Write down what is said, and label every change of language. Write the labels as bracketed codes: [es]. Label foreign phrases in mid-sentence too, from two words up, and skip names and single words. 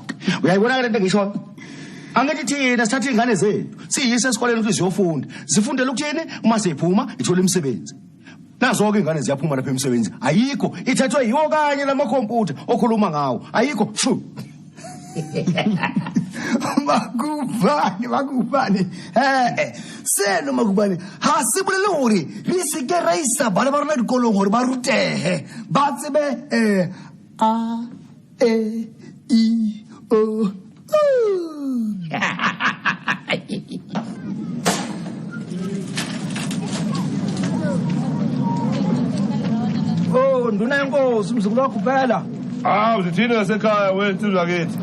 [zu] Uyayibona le nto ngisho. Angithi thina sithatha ingane zethu siyise esikoleni ukuthi ziyofunda. Zifundele ukuthini uma seyiphuma ithola imisebenzi. Nazo ke ingane ziyaphuma lapha emsebenzi. Ayikho ithethwe yiwo kanye lamakhompyutha okhuluma ngawo. Ayikho. Makubane. Seno Makubane. [st] Ha se bolele hore re se ke ra isa bana ba rona dikolong hore ba rutehe. Ba tsebe A E I O. [zu] Oh, nduna yenkosi umzukulu wakho phela. Uzithini ngasekhaya wena insizwa kithi?